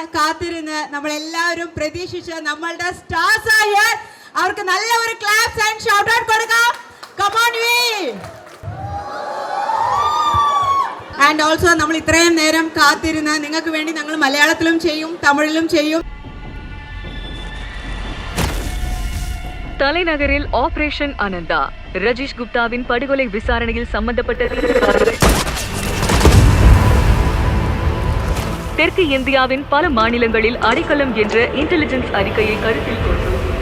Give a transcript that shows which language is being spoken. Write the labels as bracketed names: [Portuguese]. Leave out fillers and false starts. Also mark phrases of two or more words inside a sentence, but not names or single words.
[Malayalam] കാത്തിരുന്ന് നമ്മളെല്ലാവരും പ്രതീക്ഷിച്ച് നമ്മളുടെ [English] stars are here. [Malayalam] അവർക്ക് നല്ല ഒരു [English] claps and shout out [Malayalam] കൊടുക്കാം. [English] come on we. and also [Malayalam] നമ്മൾ ഇത്രയും നേരം കാത്തിരുന്ന് നിങ്ങൾക്ക് വേണ്ടി ഞങ്ങൾ മലയാളത്തിലും ചെയ്യും തമിഴിലും ചെയ്യും. [Tamil] தலைநகரில் ஆபரேஷன் அனந்தா ரஜீஷ் குப்தாவின் படுகொலை விசாரணையில் சம்பந்தப்பட்ட தெற்கு இந்தியாவின் பல மாநிலங்களில் அடைக்கலம் என்ற இன்டெலிஜென்ஸ் அறிக்கையை கருத்தில் கொண்டு